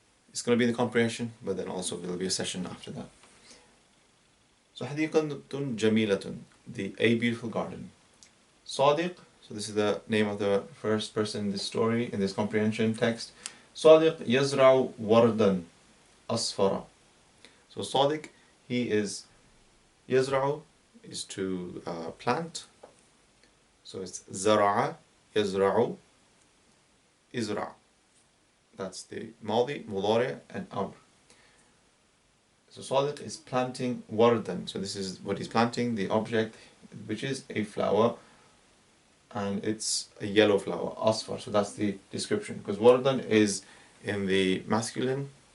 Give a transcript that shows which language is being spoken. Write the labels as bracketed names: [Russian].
[English] It's going to be in the comprehension, but then also there will be a session after that. So [Arabic] حديقة جميلة, [English] a beautiful garden. صادق, So this is the name of the first person in this story, in this comprehension text. [Arabic] صادق يزرع وردا أصفر. [English] So صادق, he is, يزرع is to plant. So it's [Arabic] زرع يزرع إزرع. [English] That's the ماضي, مضارع, and أمر. So صادق is planting wardan. So this is what he's planting, the object, which is a flower, and it's a yellow flower, asfar. So that's the description, because wardan is in the masculine.